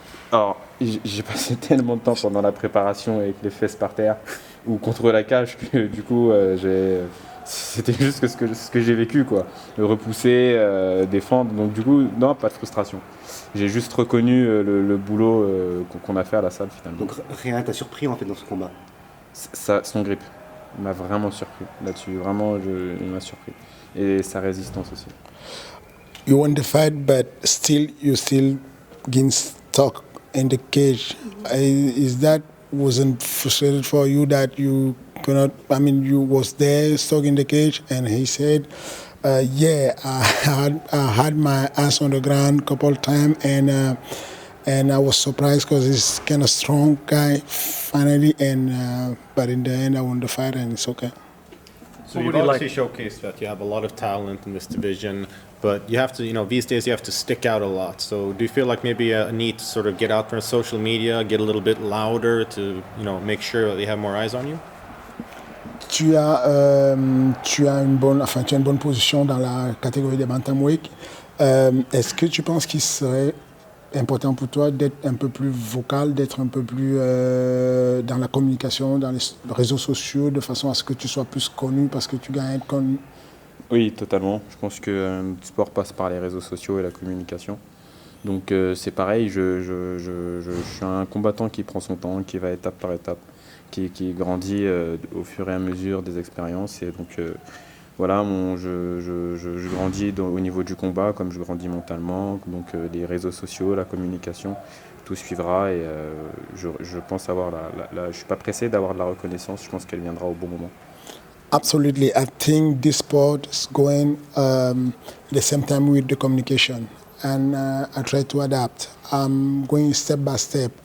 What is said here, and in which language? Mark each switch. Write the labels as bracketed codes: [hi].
[fr] Alors, j'ai passé tellement de temps pendant la préparation avec les fesses par terre ou contre la cage que du coup c'était juste ce que j'ai vécu, quoi. Le repousser, défendre. Donc du coup, non, pas de frustration. J'ai juste reconnu le boulot qu'on a fait à la salle finalement. Donc rien t'a surpris en fait dans ce combat? Son grip m'a vraiment surpris là-dessus. Vraiment, il m'a surpris. Et sa résistance aussi. [en] You won the fight, but you still getting stuck in the cage. Is that wasn't frustrated for you that you cannot? I mean, you was there stuck in the cage, and he said, "Yeah, I had my ass on the ground a couple of times, and and I was surprised because he's kind of strong guy finally, and but in the end I won the fight and it's okay. So What you've would you obviously showcased that you have a lot of talent in this division, but you have to, these days you have to stick out a lot. So do you feel like maybe a need to sort of get out there on social media, get a little bit louder to, make sure that they have more eyes on you? [fr] Tu as une bonne position dans la catégorie des bantamweight. Est-ce que tu penses qu'il serait important pour toi d'être un peu plus vocal, d'être un peu plus dans la communication, dans les réseaux sociaux, de façon à ce que tu sois plus connu parce que tu gagnes à être connu? Oui, totalement. Je pense que notre sport passe par les réseaux sociaux et la communication. Donc c'est pareil, je suis un combattant qui prend son temps, qui va étape par étape, qui grandit au fur et à mesure des expériences. Et donc voilà, je grandis au niveau du combat comme je grandis mentalement. Donc les réseaux sociaux, la communication, tout suivra. Et je pense avoir je suis pas pressé d'avoir de la reconnaissance, je pense qu'elle viendra au bon moment. [en] Absolutely. I think this sport is going the same time with the communication. And I try to adapt. I'm going step by step.